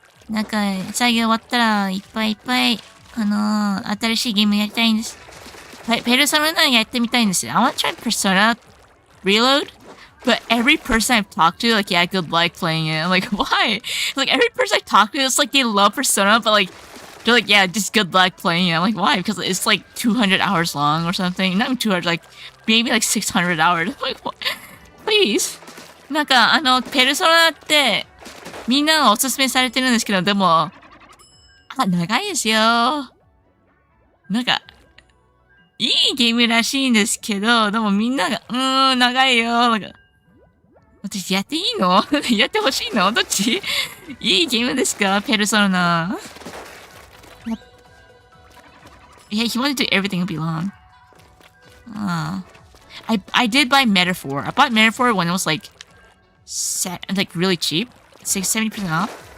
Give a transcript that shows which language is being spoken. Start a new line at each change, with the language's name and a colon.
Japanese: なんか作業終わったらいっぱい新しいゲームやりたいんです。ペルソナ9やってみたいんです。
English: I want to try Persona Reload, but every person I've talked to, like, yeah, good luck playing it. I'm like, why? Like, every person I talk to, it's like they love Persona, but like, they're like, yeah, just good luck playing it. I'm like, why? Because it's like 200 hours long or something. Not even 200, like, maybe like 600 hours. I'm like, what? Please.
Japanese: なんか、ペルソナって、みんながおすすめされてるんですけど、でも、長いですよ。なんか、いいゲームらしいんですけど、でもみんなが、長いよ。なんか、私やっていいのやってほしいのどっちいいゲームですかペルソナ。
English: Yeah, he wanted to do everything would be long. I did buy Metaphor. I bought Metaphor when it was like really cheap. 70% off.